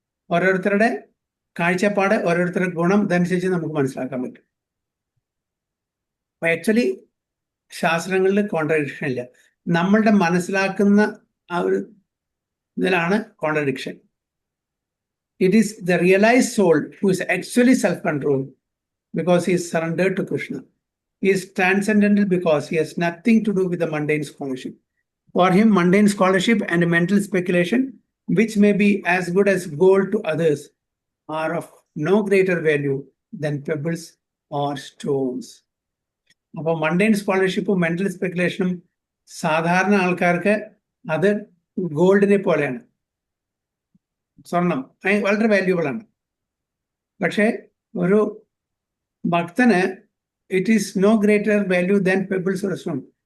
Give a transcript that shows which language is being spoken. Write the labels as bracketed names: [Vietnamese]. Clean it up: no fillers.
[Malayalam] ഓരോരുത്തരുടെ കാഴ്ചപ്പാട്, ഓരോരുത്തരുടെ ഗുണം ഇതനുസരിച്ച് നമുക്ക് മനസ്സിലാക്കാൻ പറ്റും. ആക്ച്വലി ശാസ്ത്രങ്ങളിൽ കോൺട്രഡിക്ഷൻ ഇല്ല. നമ്മളുടെ മനസ്സിലാക്കുന്ന ആ ഒരു ഇതിലാണ് contradiction. [English] It is the realized soul who is actually self-controlled because he is surrendered to Krishna. He is transcendental because he has nothing to do with the mundane scholarship. For him, mundane scholarship and mental speculation, which may be as good as gold to others, are of no greater value than pebbles or stones. [Malayalam] അപ്പോൾ mundane സ്കോളർഷിപ്പും mental സ്പെക്കുലേഷനും സാധാരണ ആൾക്കാർക്ക് അത് ഗോൾഡിനെ പോലെയാണ്, സ്വർണം വളരെ valuable ആണ്. പക്ഷേ ഒരു ഭക്തന് [English] It is no greater value than pebbles or stone.